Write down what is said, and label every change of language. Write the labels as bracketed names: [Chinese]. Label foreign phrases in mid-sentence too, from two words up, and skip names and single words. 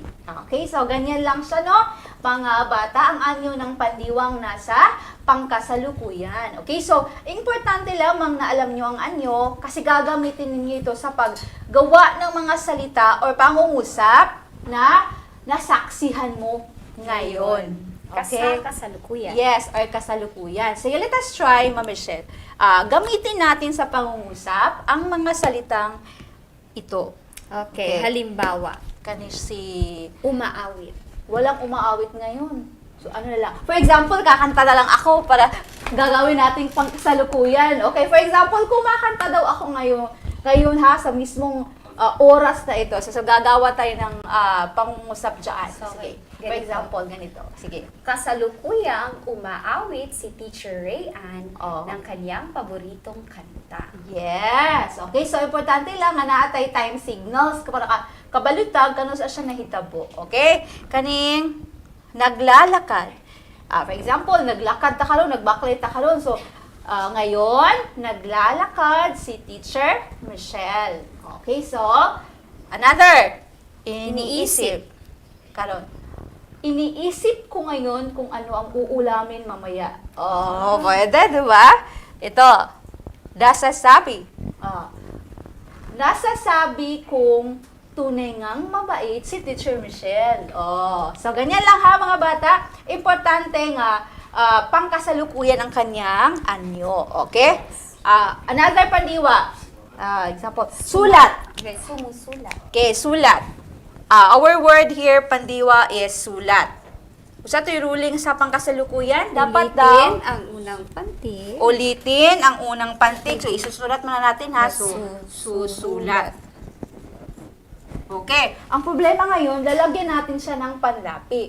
[Filipino] Okay, so ganyan lang siya, no? Mga bata, ang anyo ng pandiwang nasa pangkasalukuyan. Okay, so importante lamang na alam nyo ang anyo kasi gagamitin ninyo ito sa paggawa ng mga salita or pangungusap na nasaksihan mo ngayon. Okay? Kasalukuyan. Yes, or kasalukuyan. [English] So let us try, [Filipino] Ma'am Michelle. Gamitin natin sa pangungusap ang mga salitang ito. Okay, halimbawa. Si umaawit. Walang umaawit ngayon. So ano na lang. [English] For example, [Filipino] kakanta na lang ako para gagawin nating pangkasalukuyan. Okay, [English] for example, [Filipino] kumakanta daw ako ngayon ha, sa mismong oras na ito. So gagawa tayo ng pangungusap dyan. Sige. [English] For example, [Filipino] ganito. Sige. Kasalukuyang umaawit si Teacher Rayan ng kanyang paboritong kanta. Yes. [Cebuano] Okay, so importante lang nga naatay [English] time signals [Cebuano] para kabalutag kano sa siya nahitabo. [Filipino] Okay? Kaning naglalakad. [English] For example, [Cebuano] naglakad ta karon, nagbaklit ta karon. [Filipino] So ngayon, naglalakad si Teacher Michelle. Okay, so another iniisip. [Cebuano] Karon. [Filipino] Iniisip ko ngayon kung ano ang uulamin mamaya. Oh, pwede, di ba? Ito, nasasabi. Nasasabi kung tunay ngang mabait si Teacher Michelle. Oh, so ganyan lang ha mga bata. Importante nga pangkasalukuyan ang kanyang anyo. Okay? Another pandiwa. Example, sulat. Okay, sumusulat. Okay, sulat. [English] Our word here, [Filipino] pandiwa, is sulat. [Cebuano] Usa to'y ruling sa pangkasalukuyan. [Filipino] Dapat daw ang unang pantig. Ulitin ang unang pantig. So, isusulat muna natin ha. Susulat. Okay. Ang problema ngayon, lalagyan natin siya ng panlapi.